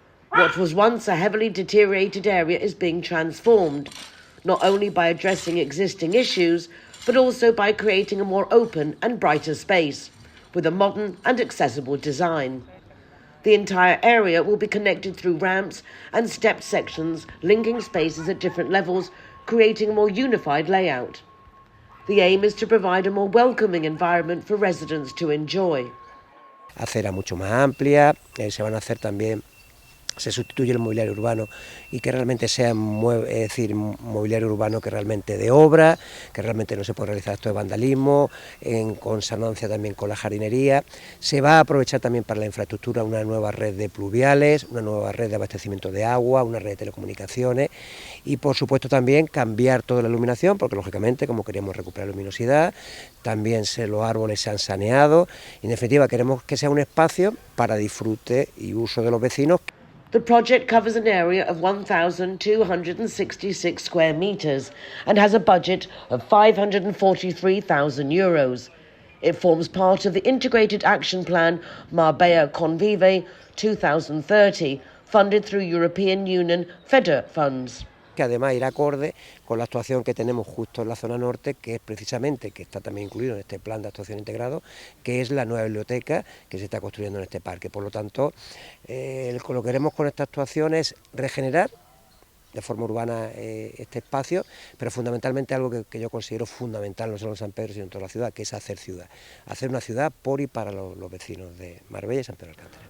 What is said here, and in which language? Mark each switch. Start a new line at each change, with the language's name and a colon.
English: What was once a heavily deteriorated area is being transformed, not only by addressing existing issues, but also by creating a more open and brighter space, with a modern and accessible design. The entire area will be connected through ramps and stepped sections, linking spaces at different levels, creating a more unified layout. The aim is to provide a more welcoming environment for residents to enjoy.
Spanish: Acera mucho más amplia, se van a hacer también, se sustituye el mobiliario urbano y que realmente sea mobiliario urbano que realmente de obra, que realmente no se puede realizar actos de vandalismo, en consonancia también con la jardinería. Se va a aprovechar también para la infraestructura una nueva red de pluviales, una nueva red de abastecimiento de agua, una red de telecomunicaciones y por supuesto también cambiar toda la iluminación, porque lógicamente como queríamos recuperar luminosidad, también los árboles se han saneado y en definitiva queremos que sea un espacio para disfrute y uso de los vecinos.
English: The project covers an area of 1,266 square metres and has a budget of €543,000. It forms part of the Integrated Action Plan Marbella Convive 2030, funded through European Union FEDER funds.
Spanish: Que además irá acorde con la actuación que tenemos justo en la zona norte, que es precisamente, que está también incluido en este plan de actuación integrado, que es la nueva biblioteca que se está construyendo en este parque. Por lo tanto, lo que queremos con esta actuación es regenerar de forma urbana este espacio, pero fundamentalmente algo que yo considero fundamental no solo en San Pedro sino en toda la ciudad, que es hacer ciudad, hacer una ciudad por y para los vecinos de Marbella y San Pedro Alcántara.